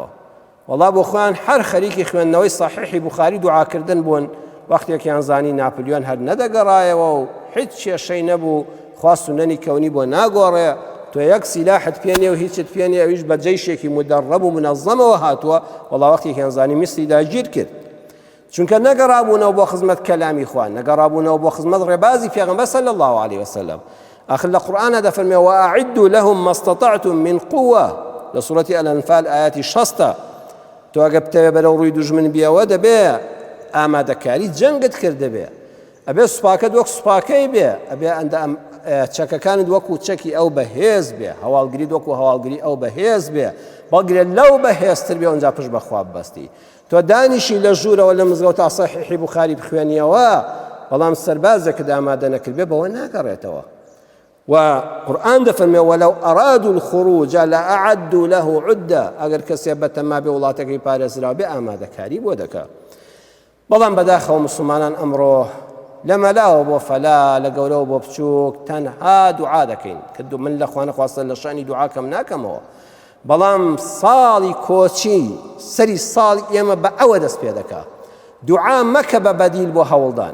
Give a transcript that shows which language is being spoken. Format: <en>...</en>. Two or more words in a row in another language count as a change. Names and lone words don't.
<ckb>وەڵا بۆ خۆیان هەر خەریکی خوێندنەوەی ساحیحی بوخاری دوعاکردن بوون، وەختێکیان زانی ناپلیۆن هەر نەدەگەڕایەوە و هیچ کێشەی نەبوو، خوا سونەنی کەونی بۆ ناگۆڕێ، تۆ یەک سیلاحت پێنێ و هیچت پێنێ، ئەویش بە جەیشێکی مدەڕەب و منەظەمەوە هاتووە، وەڵا وەختێکیان زانی میسری داگیر کرد، چونکە نەگەڕابوونەوە بۆ خزمەت کەلامی خوا، نەگەڕابوونەوە بۆ خزمەت ڕێبازی پێغەمبەر</ckb> <ar>صلی الله عليه وسلم.</ar> <ckb>آخر لە قورئانە دەفەرمێ</ckb> <ar>وأعدوا لهم ما استطعتم من قوة</ar> <ckb>لە سوورەتی الأنفال ئاەتی 60. تۆ ئەگە بتەوێ بەرەو ڕووی دوژمن بیەوە دەبێ ئامادەکاری جەنگت کردبێ، ئەبێ سوپاکەت وەک سوپاکەی بێ، ئەبێ چەکەکانت وەکو چەکی ئەو بەهێز بێ، هەواڵگریت وەکو هەواڵگری ئەو بەهێز بێ، بەڵگرێ لەو بەهێزتر بێ، ئەوەنجا پشت بەخوا ببەستی. تۆ دانیشی لە ژوورەوە لە مزگەوتا سەحیحی بوخاری بخوێنیەوە، بەڵام سەربازێکت ئامادە نەکرد بێ بەوە ناگەڕێتەوە.</ckb> <ar>وقرآن دەفەرمێ وەلەو ئەرادوا الخروج لأعدوا له عدة،</ar> <ckb>ئەگەر کەسێ بەتەما بێ وڵاتەکەی پارێزراوە بێ ئامادەکاری بۆ دەکا. بەڵام بەداخەوە مسلمانان ئەمڕۆ لە مەلاوە بۆ فەلا، لە گەورەوە بۆ بچووک تەنها دوعا دەکەین کە من لە خوا نەخواستە لە شانی دوعاکەم ناکەمەوە، بەڵام ساڵی کۆچی سەری ساڵی ئێمە بە ئەوە دەست پێ دەکا دوعا مەکە بە بەدیل بۆ هەوڵدان.</ckb>